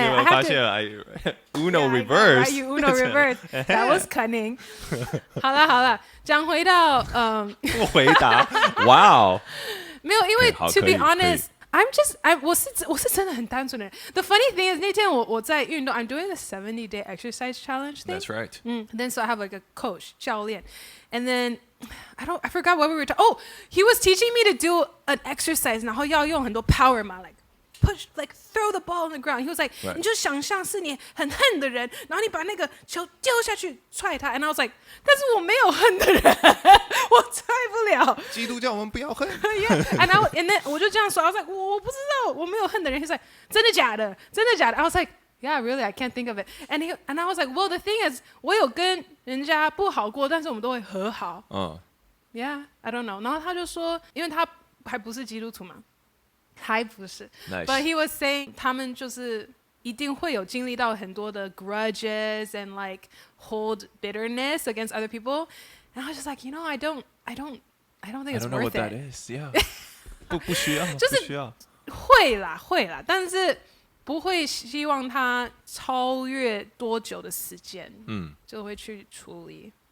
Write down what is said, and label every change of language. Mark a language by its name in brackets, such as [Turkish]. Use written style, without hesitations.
[Chinese] 你有没有发现 Uno reverse? [English] Right, you Uno reverse. That was cunning. [Chinese] 好了，讲回到不回答，哇哦！没有，因为好 [English] to [Chinese] 可以 [English] be honest, [Chinese] 我是真的很单纯的人。 [English] The funny thing is [Chinese] 那天我在运动 [English] ，I'm doing the 70-day exercise challenge thing. That's right. Then so I have like a coach 教练 and then I forgot what we were talking. Oh, he was teaching me to do an exercise， [Chinese] 然后要用很多 power 嘛 [English] ，like push, like throw the ball on the ground. He was like， Right. [Chinese] 你就想象是你很恨的人，然后你把那个球丢下去踹他。 [English] And I was like， [Chinese] 但是我没有恨的人，我踹不了。基督教我们不要恨。 [English] Yeah, and then [Chinese] 我就这样说 ， [English] I was like， [Chinese] 我不知道，我没有恨的人。 [English] He's like， [Chinese] 真的假的？真的假的 [English] ？I was like。Yeah, really, I can't think of it. And I was like, well, the thing is, [Chinese] 我有跟人家不好过，但是我们都会和好。 [English] Yeah, I don't know. [Chinese] 然后他就说，因为他还不是基督徒嘛，还不是。 [English] Nice. But he was saying [Chinese] 他们就是一定会有经历到很多的 [English] grudges and like hold bitterness against other people. And I was just like, you know, I don't think I it's don't know worth what that it. is. Yeah. [Chinese] 不需要，就是不需要。会啦，但是不会希望他超越多久的时间，就会去处理。